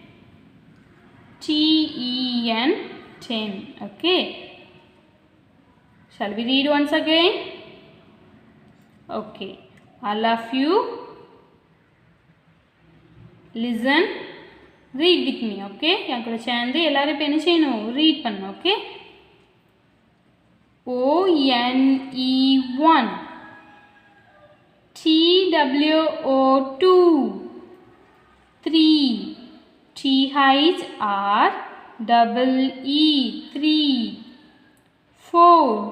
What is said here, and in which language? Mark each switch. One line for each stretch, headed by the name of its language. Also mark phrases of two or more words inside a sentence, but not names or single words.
English: T-E-N, 10. Okay, shall we read once again? Okay, all of you listen, read with me. Okay, yang kuda
Tamil: சேர்ந்து எல்லாரும் இப்ப என்ன செய்யணும்? Read பண்ணணும்.
English: Okay, O-N-E-1, T-W-O-2, 3, T-H-R-E-E, 3, 4,